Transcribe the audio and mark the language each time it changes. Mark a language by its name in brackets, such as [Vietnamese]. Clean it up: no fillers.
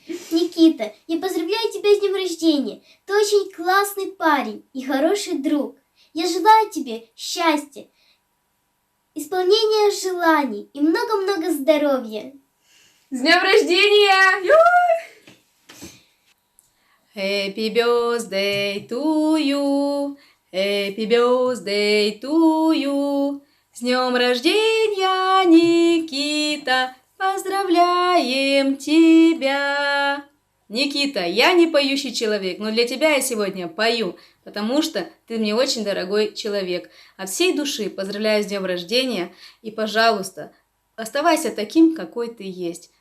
[Russian] Никита, я поздравляю тебя с днем рождения. Ты очень классный парень и хороший друг. Я желаю тебе счастья, исполнения желаний и много-много здоровья. С днем рождения! [English] Happy birthday to you, happy birthday to you. [Russian] С днем рождения, Никита, поздравляем тебя. Никита, я не поющий человек, но для тебя я сегодня пою, потому что ты мне очень дорогой человек. От всей души поздравляю с днем рождения и, пожалуйста, оставайся таким, какой ты есть.